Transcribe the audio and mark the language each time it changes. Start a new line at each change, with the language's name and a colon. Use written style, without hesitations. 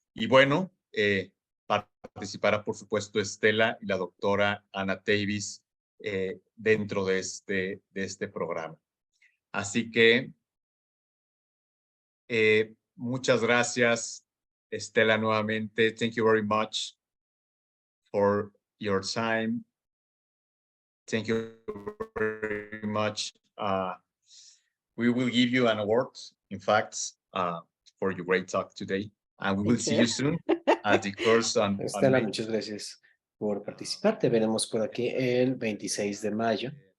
Spanish: Y bueno, participará, por supuesto, Estela y la doctora Anna Davis dentro de este programa. Así que muchas gracias, Estela, nuevamente.
English: Thank you very much for your time. Thank you very much. We will give you an award, in fact, for your great talk today. And we will see you soon at the course on
Spanish: Estela,
English: May.
Spanish: muchas gracias. por participar. Te veremos por aquí el 26 de mayo.